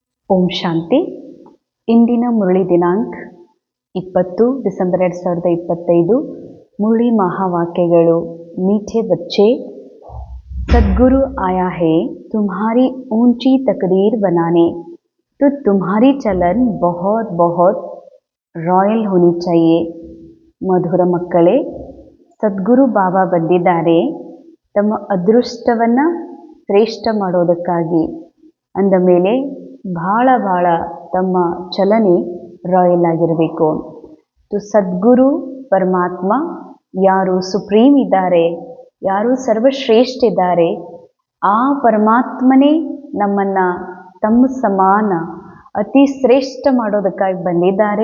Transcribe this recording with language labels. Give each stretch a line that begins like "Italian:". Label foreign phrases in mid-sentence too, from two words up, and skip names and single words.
Kannada: ಓಂ ಶಾಂತಿ. ಇಂದಿನ ಮುರಳಿ ದಿನಾಂಕ 20 ಡಿಸೆಂಬರ್ 2025. ಮುರಳಿ ಮಹಾವಾಕ್ಯಗಳು.
Hindi: मीठे बच्चे, सदगुरु आया है तुम्हारी ऊंची तकदीर बनाने, तो तुम्हारी चलन बहुत बहुत ರಾಯಲ್ होनी चाहिए.
Kannada: ಮಧುರ ಮಕ್ಕಳೇ, ಸದ್ಗುರು ಬಾಬಾ ಬಂದಿದ್ದಾರೆ ತಮ್ಮ ಅದೃಷ್ಟವನ್ನು ಶ್ರೇಷ್ಠ ಮಾಡೋದಕ್ಕಾಗಿ. ಅಂದ ಮೇಲೆ ಭಾಳ ತಮ್ಮ ಚಲನೆ ರಾಯಲ್ ಆಗಿರಬೇಕು. ಸದ್ಗುರು ಪರಮಾತ್ಮ ಯಾರು ಸುಪ್ರೀಂ ಇದ್ದಾರೆ, ಯಾರು ಸರ್ವಶ್ರೇಷ್ಠ ಇದ್ದಾರೆ, ಆ ಪರಮಾತ್ಮನೇ ನಮ್ಮನ್ನು ತಮ್ಮ ಸಮಾನ ಅತಿ ಶ್ರೇಷ್ಠ ಮಾಡೋದಕ್ಕಾಗಿ ಬಂದಿದ್ದಾರೆ.